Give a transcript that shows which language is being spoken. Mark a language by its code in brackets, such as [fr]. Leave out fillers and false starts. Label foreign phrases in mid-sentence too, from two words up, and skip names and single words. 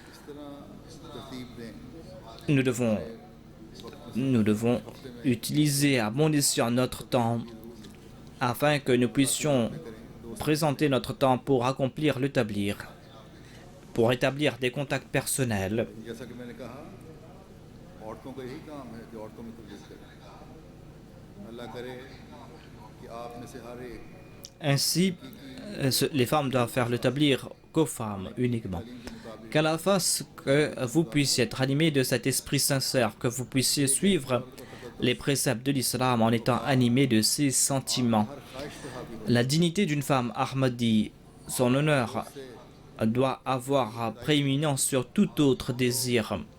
[fr] Nous devons utiliser à bon escient notre temps afin que nous puissions présenter notre temps pour accomplir le tablir, pour établir des contacts personnels. [ur] جیسا کہ میں نے کہا، عورتوں کا یہی کام ہے کہ عورتوں میں تبلیغ کریں. اللہ کرے کہ آپ میں سے ہر ایک [fr] Ainsi, les femmes doivent faire le tablir qu'aux femmes uniquement. Qu'Allah fasse que vous puissiez être animés de cet esprit sincère, que vous puissiez suivre les préceptes de l'islam en étant animés de ces sentiments. La dignité d'une femme Ahmadi, son honneur, doit avoir prééminence sur tout autre désir.